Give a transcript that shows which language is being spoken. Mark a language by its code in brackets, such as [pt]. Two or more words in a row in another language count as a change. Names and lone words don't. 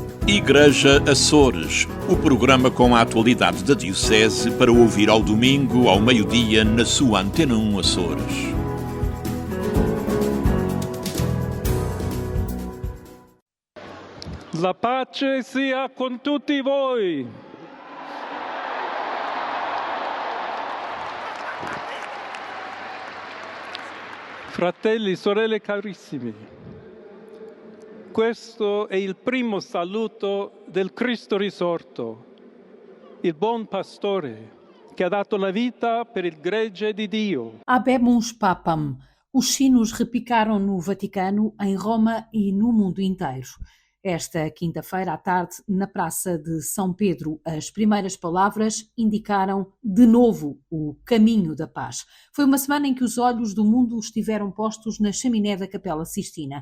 [pt] Igreja Açores, o programa com a atualidade da Diocese para ouvir ao domingo, ao meio-dia, na sua Antena 1 Açores. [it] La pace sia con tutti voi. Fratelli, sorelle carissimi, questo è il primo saluto del Cristo risorto, il buon pastore che ha dato la vita per il gregge di Dio. [la] Habemus Papam. [pt] Os sinos repicaram no Vaticano, em Roma e no mundo inteiro. Esta quinta-feira à tarde, na Praça de São Pedro, as primeiras palavras indicaram de novo o caminho da paz. Foi uma semana em que os olhos do mundo estiveram postos na chaminé da Capela Sistina.